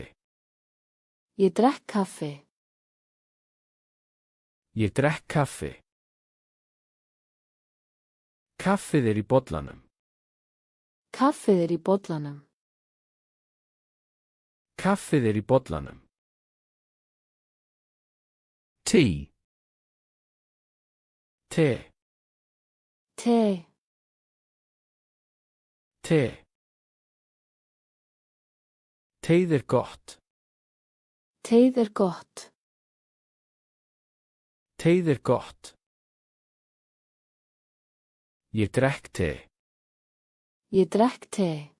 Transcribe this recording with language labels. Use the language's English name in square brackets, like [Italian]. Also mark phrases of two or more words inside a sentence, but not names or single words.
[Icelandic] Ég drekk kaffi. Ég drekk kaffi. Kaffið í bollanum. Kaffið í bollanum. Kaffið í bollanum. [English] Tea. [Icelandic] Te. Te. Te. Teið gott. Teið gott. Teið gott. Ég drekk te. Ég drekk te.